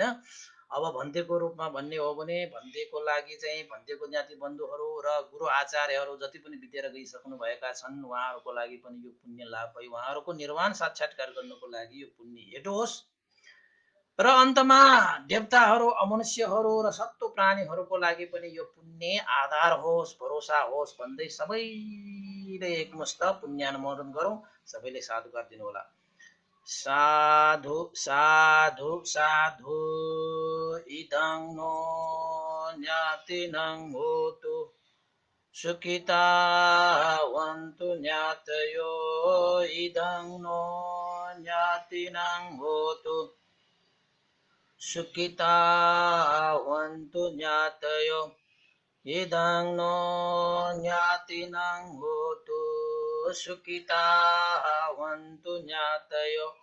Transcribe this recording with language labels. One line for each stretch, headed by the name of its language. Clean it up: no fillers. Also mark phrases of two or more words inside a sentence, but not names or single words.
Nepali: अब भन्देको रूपमा भन्ने हो भने भन्देको लागि चाहिँ भन्देको ज्ञाति बन्धुहरू र गुरु आचार्यहरू जति पनि बितेर गइसक्नु भएका छन् उहाँहरूको लागि पनि यो पुण्य लाभ भई उहाँहरूको निर्वाण साक्षात्कार गर्नको लागि यो पुण्य हेटोस् र अन्तमा देवताहरू अमनुष्यहरू र सत्व प्राणीहरूको लागि पनि यो पुण्य आधार होस् भरोसा होस् भन्दै सबैले एकमुष्ट पुण्यानुमोदन गरौँ। सबैले साधु गरिदिनु होला।
Pali: साधु साधु साधु। इदं नो ज्ञातिनं होतु सुखिता वन्तु ज्ञातयो इदं नो ज्ञातिनं होतु सुखिता वन्तु ज्ञातयो इदं नो ज्ञातिनं होतु सुखिता वन्तु ज्ञातयो